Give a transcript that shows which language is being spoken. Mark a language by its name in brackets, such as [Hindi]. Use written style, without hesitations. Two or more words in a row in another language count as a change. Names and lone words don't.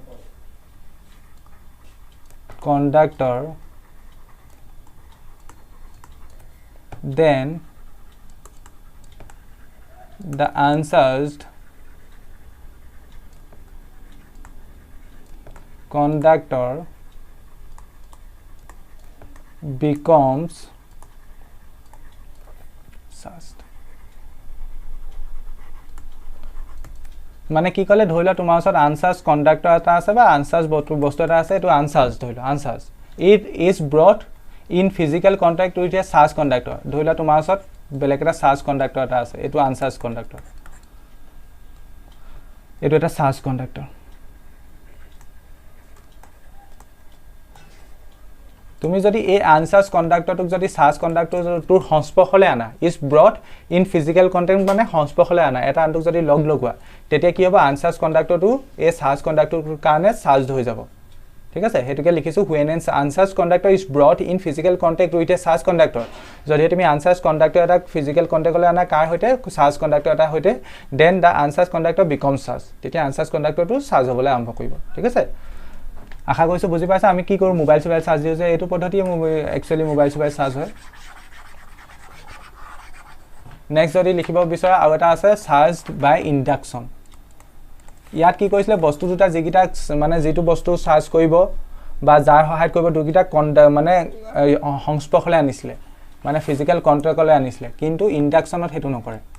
[English] conductor then the uncharged conductor becomes charged [Assamese] মানে কি কলে ধৰিলা তোমাৰ ওচৰত [English] uncharged conductor [Assamese] এটা আছে বা আনচাৰ্জ বস্তু এটা আছে এটো আনচাৰ্জ ধৰিলা [English] uncharged it is brought in physical contact with a charged conductor [Assamese] ধৰিলা তোমাৰ ওচৰত বেলেগ এটা [English] charged conductor [Assamese] এটা আছে এটো [English] uncharged conductor [Assamese] এটো এটা [English] charged conductor [Assamese] তুমি যদি এই [English] uncharged conductorটোক [Assamese] যদি [English] charged conductorটোৰ [Assamese] সংস্পৰ্শলৈ আনা [English] is brought in physical contact [Assamese] মানে সংস্পৰ্শলৈ আনা এটা আনটোক যদি লগ লগোৱা তেতিয়া কি হ'ব [English] uncharged conductorটো [Assamese] এই [English] charged conductorটোৰ [Assamese] কাৰণে চাৰ্জ হৈ যাব ঠিক আছে হেতুকে লিখিছো [English] when an uncharged conductor is brought in physical contact with a charged conductor [Assamese] যদি তুমি [English] uncharged conductor [Assamese] এটা [English] physical contactলৈ [Assamese] আনা কাৰ হৈতে [English] charged conductor [Assamese] এটা হৈতে [English] then the uncharged conductor becomes charged [Assamese] তেতিয়া [English] uncharged conductorটো [Assamese] চাৰ্জ হ'বলৈ আৰম্ভ কৰিব ঠিক আছে আশা কৰিছো বুজি পাইছা আমি কি কৰো [English] mobile charge [Assamese] দিও যে এটো পদ্ধতিয়ে একচুয়ালি [English] mobile charge [Assamese] হয় নেক্সট যদি লিখিব বিচৰা আৰু এটা আছে [English] charged by induction [Assamese] ইয়াত কি কৈছিলে বস্তু দুটা যেগিটা মানে যেটো বস্তু চাৰ্জ কৰিব বা যাৰ সহায়ত কৰিব দুগিটা মানে সংস্পৰ্শলৈ আনিছিলে মানে [English] physical contactলৈ [Assamese] আনিছিলে কিন্তু ইন্ডাকচনত হেতু নকৰে